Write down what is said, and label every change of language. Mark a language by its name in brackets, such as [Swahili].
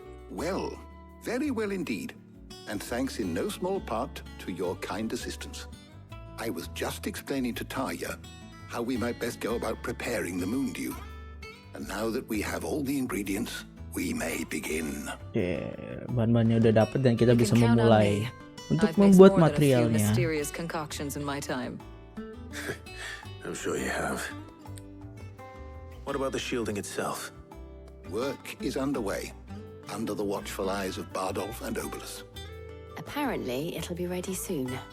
[English] Well, very well indeed. And thanks in no small part to your kind assistance. I was just explaining to Tarja how we might best go about preparing the moon dew. And now that we have all the ingredients, we may begin. [Indonesian] Bahan-bahannya udah dapet dan kita bisa memulai untuk membuat materialnya. [English] Mysterious concoctions in my time. I'm sure you have. What about the shielding itself? Work is underway. under the watchful eyes of Bardolph and Obolus. Apparently, it'll be ready soon.